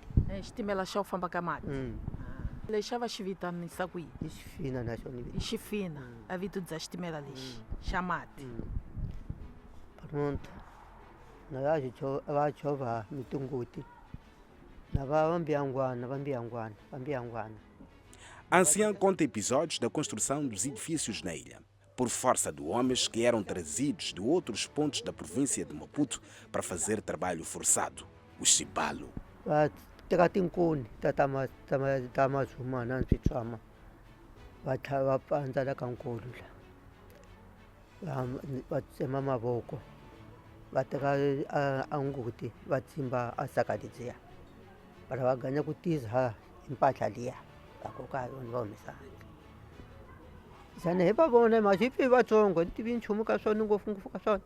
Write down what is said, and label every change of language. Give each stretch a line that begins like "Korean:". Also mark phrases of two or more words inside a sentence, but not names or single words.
Tsonga: xitimela xa u famba ka mati lexi a va xi vitanisa ku yini hi xifina na xona hi xifina a vito bya xitimela lexi xa mati pronto na va chovha mitunguti na va mbiyangwana.
Portuguese: Anciã conta episódios da construção dos edifícios na ilha, por força de homens que eram trazidos de outros pontos da província de Maputo para fazer trabalho forçado, o chibalo.
Tsonga: Teka tinkuni ta mazuma na switswama va pandza la ka nkulu va tsema mavoko va teka a nguti va tsimba a saka ledziya para va ganya ku tiza hi mpahla liya va koka hi yona va humesa handle xana hi va vona ma xi pfi vatsongo ni tivi nchumu ka swona ngopfungopfu ka swona